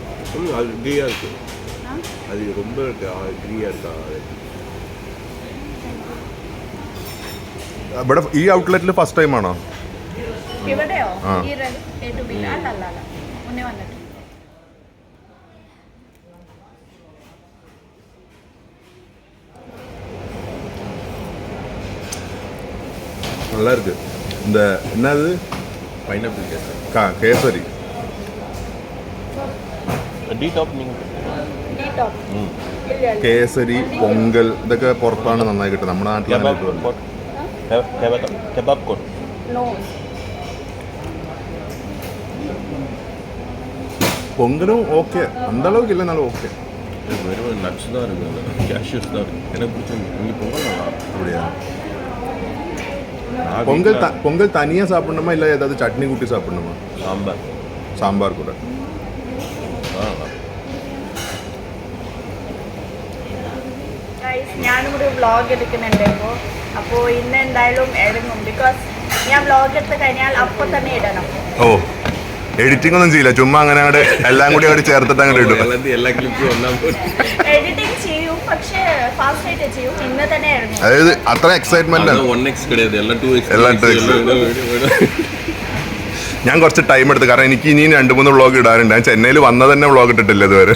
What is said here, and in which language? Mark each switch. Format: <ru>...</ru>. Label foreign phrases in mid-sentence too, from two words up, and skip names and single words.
<ta>அது கீயாக இருக்குது ஆ? அது ரொம்ப கீயாக இருக்கா</ta> <ml>ഇവിടെ ഈ ഔട്ട്ലെറ്റിൽ</ml> <en>first time</en> <ml>ആണോ? ഇവിടെയോ? ആ. ഈ A2B അല്ല മുന്നേ വന്നിട്ടുണ്ട്.</ml> <ta>நல்லா இருக்கு. இந்த என்னது பைனாப்பிள் கேசரி கேசரி டீ டாப் நீங்கள் D-top.</ta> <ml>ഇല്ല, ഇല്ല. കേസരി പൊങ്കൽ ഇതൊക്കെ പുറത്താണ് നന്നായി കിട്ടുന്നത്. നമ്മുടെ നാട്ടിൽ അങ്ങനെ</ml> <ta>கெபாப்</ta> <ml>കിട്ടുമല്ലോ.</ml> <ta>கோட் கெபாப் கோட்</ta> <en>No.</en> <ml>പൊങ്കലും ഓക്കെ,</ml> <ta>அந்த அளவுக்கு இல்லைனாலும் ஓகே. வெறும் நட்ஸ் தான் இருக்குது, கேஷ்யூஸ் தான் இருக்குது. எனக்கு பிடிச்சது இங்கே பொங்கல் நல்லா அப்படியா? நான் பொங்கல் வீட்ல பொங்கல் தனியாக சாப்பிடணுமா இல்லை ஏதாவது சட்னி கூட்டி சாப்பிடணுமா? சாம்பார் சாம்பார் கூட.</ta> <en>Guys,</en> <ml>ഞാനും ഒരു വ്ളോഗ് എടുക്കുന്നുണ്ട് അപ്പോൾ ഇന്ന് എന്തായാലും ഇറങ്ങും. ബിക്കോസ് ഞാൻ വ്ളോഗ് എടുത്ത് കഴിഞ്ഞാൽ അപ്പോൾ തന്നെ ഇടണം. ഓ, എഡിറ്റിംഗ് ഒന്നും ചെയ്യില്ല, ചുമ്മാ അങ്ങനെ അങ്ങോട്ട് എല്ലാം കൂടി അങ്ങോട്ട് ചേർത്തിട്ട് അങ്ങോട്ട് ഇടും. എല്ലാ ക്ലിപ്പും ഒന്നാം എഡിറ്റിംഗ് ചെയ്യും, പക്ഷേ ഫാസ്റ്റ് ആയിട്ട് ചെയ്യും. ഇന്ന് തന്നെ ഇറങ്ങും. അതായത് അത്ര എക്സൈറ്റ്മെന്റ് ആണ്.</ml> <ta>1x கிடையாது, எல்லாம் 2x</ta> <ml>എല്ലാം 2x. ഞാൻ കുറച്ച് ടൈം എടുത്തു, കാരണം എനിക്ക് ഇനിയും 2-3 വ്ളോഗ് ഇടാറുണ്ട്. ഞാൻ ചെന്നൈയിൽ വന്നത് തന്നെ വ്ളോഗ് ഇട്ടിട്ടില്ല ഇതുവരെ.</ml>